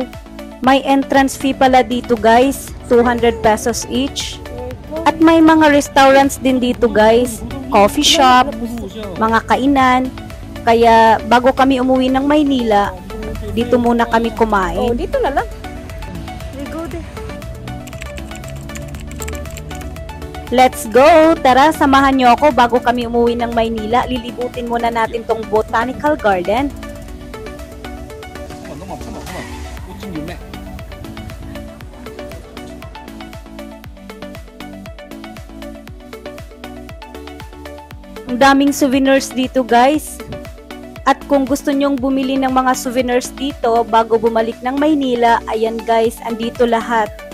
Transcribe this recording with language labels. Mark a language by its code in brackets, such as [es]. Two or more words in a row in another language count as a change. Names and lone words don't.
[tl] May [en] entrance fee [tl] pala dito guys, [en] 200 pesos each. [tl] At may mga restaurants din dito guys, [en] coffee shop, [tl] mga kainan. Kaya bago kami umuwi ng Maynila, dito muna kami Oh, kumain. dito na lang. [en] We go there. Let's go! [tl] Tara, samahan niyo ako bago kami umuwi ng Maynila. Lilibutin muna natin tong Botanical Garden. [ko] 너무 아파 꽃 좀 네 [tl] Ang daming souvenirs dito guys. At kung gusto nyong bumili ng mga souvenirs dito bago bumalik ng Maynila, ayan guys, andito lahat.